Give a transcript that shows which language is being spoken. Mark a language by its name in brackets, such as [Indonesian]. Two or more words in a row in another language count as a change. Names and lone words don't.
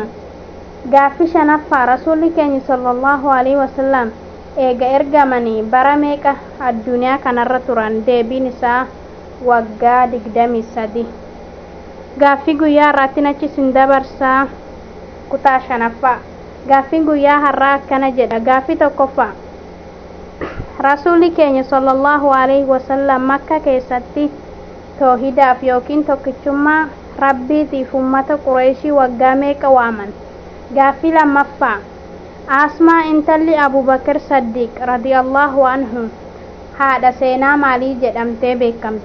[Oromo] Gaaffii shanaffaa rasuulli keenya [Arabic] صلى الله عليه وسلم [Oromo] eega ergamanii bara meeqa addunyaa kanarra turan? Deebiin isaa waggaa 23. Gaaffii guyyaa irratti nachi sin dabarsaa kutaa shanaffaa. Gaaffiin guyyaa har'aa akkana jedha. Gaaffii tokkoffaa rasuulli keenya [Arabic] صلى الله عليه وسلم [Oromo] makka keessatti toohidaaf yookiin tokkichummaa rabbiitiif ummata qureeshii waggaa meeqa waaman? Gaaffii lammaffaa asmaa intalli abubakar saddiiq [Arabic] رضي الله عنه [Oromo] haadha seenaa maalii jedhamtee beekamti?